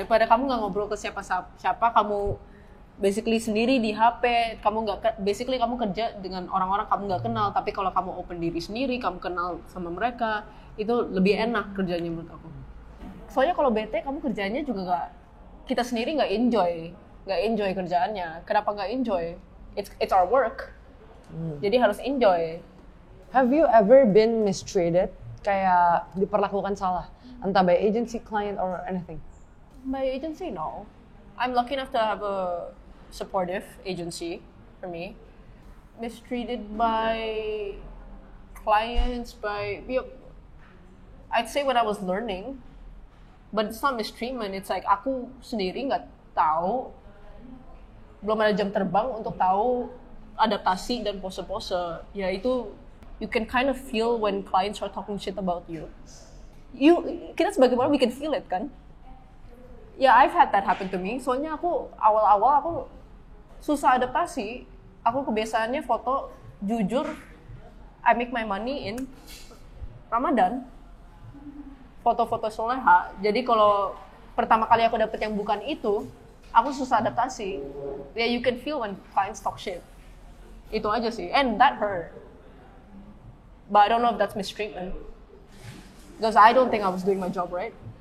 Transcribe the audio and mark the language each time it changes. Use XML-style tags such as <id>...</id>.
<id>Daripada kamu nggak ngobrol ke siapa-siapa, kamu basically sendiri di HP, basically kamu kerja dengan orang-orang kamu nggak kenal, tapi kalau kamu open diri sendiri, kamu kenal sama mereka, itu lebih enak kerjanya menurut aku. Soalnya kalau bete, kamu kerjanya juga kita sendiri nggak enjoy kerjaannya. Kenapa nggak enjoy?</id> <en>It's our work.</en> <id>Jadi harus enjoy.</id> <en>Have you ever been mistreated?</en> <id>Kayak diperlakukan salah, entah</id> <en>by agency, client, or anything? By agency, no. I'm lucky enough to have a supportive agency for me. Mistreated by clients, I'd say when I was learning, but it's not mistreatment. It's like</en> <id>aku sendiri nggak tahu, belum ada jam terbang untuk tahu adaptasi dan pose-pose. Ya itu,</id> <en>you can kind of feel when clients are talking shit about you.</en> <id>Kita sebagai model,</id> <en>we can feel it kan? Ya, I've had that happen to me.</en> <id>Soalnya awal-awal aku susah adaptasi. Aku kebiasaannya foto, jujur,</id> <en>I make my money in Ramadan.</en> <id>Foto-foto soleha. Jadi kalau pertama kali aku dapet yang bukan itu, aku susah adaptasi.</id> <en>Ya, you can feel when clients talk shit.</en> <id>Itu aja sih.</id> <en>And that hurt. But I don't know if that's mistreatment. Because I don't think I was doing my job right.</en>